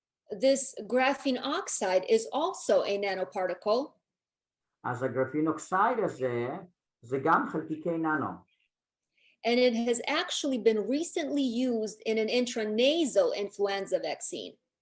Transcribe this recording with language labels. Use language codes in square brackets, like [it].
[en] this graphene oxide is also a nanoparticle. [he] אז הגרפין אוקסייד הזה זה גם חלקיקי ננו. [en] And it has actually been recently used in an intranasal influenza vaccine.